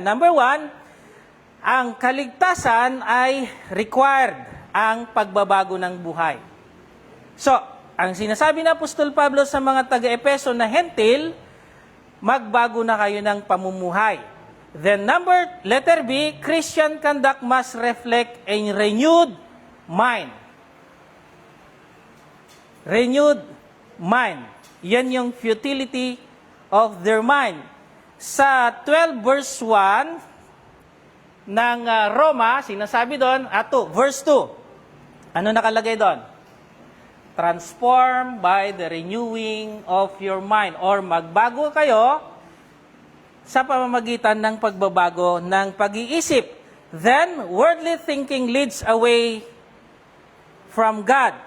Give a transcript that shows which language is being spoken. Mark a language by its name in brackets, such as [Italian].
[Filipino] Number 1, ang kaligtasan ay required ang pagbabago ng buhay. So, ang sinasabi ni Apostol Pablo sa mga taga-Epeso na hentil, magbago na kayo ng pamumuhay. [English] Then letter B, Christian conduct must reflect a renewed mind. Renewed mind. [Filipino] Yan yung [English] futility of their mind. [Filipino] Sa 12 verse 1 ng Roma, sinasabi doon, verse 2. Ano nakalagay doon? [English] Transform by the renewing of your mind. [Filipino] Or magbago kayo sa pamamagitan ng pagbabago ng pag-iisip. [English] Then, worldly thinking leads away from God.